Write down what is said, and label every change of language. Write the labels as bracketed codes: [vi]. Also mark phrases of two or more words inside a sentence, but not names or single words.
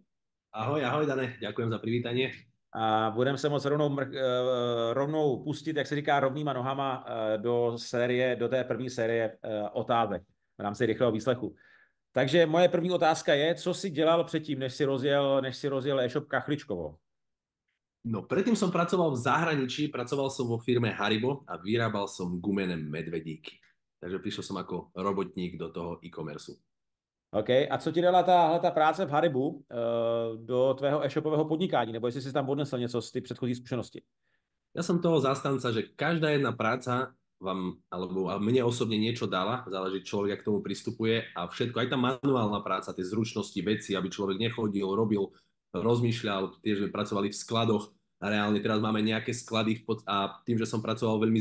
[sk] Ahoj, Dane, ďakujem za privítanie. [cs] A budeme se moc rovnou pustit, jak se říká, rovnýma nohama do té první série otázek v rámci rychlého výslechu. Takže moje první otázka je, co jsi dělal předtím, než si rozjel e-shop Kachličkovo? [sk] No, predtým som pracoval v zahraničí, pracoval som vo firme Haribo a vyrábal som gumené medvedíky. Takže prišiel som ako robotník do toho e-commerce. [cs] OK, a co ti dala ta práce v Haribu do tvého e-shopového podnikání, nebo jestli jsi tam odnesl něco z ty předchozí zkušenosti? [sk] Ja som toho zastanca, že každá jedna práca vám, alebo mne osobne niečo dala, záleží človek, k tomu pristupuje a všetko, aj tá manuálna práca, tie zručnosti, veci, aby človek nechodil, robil, rozmýšľal, tiež sme pracovali v skladoch a reálne teraz máme nejaké sklady a tým, že som pracoval v veľmi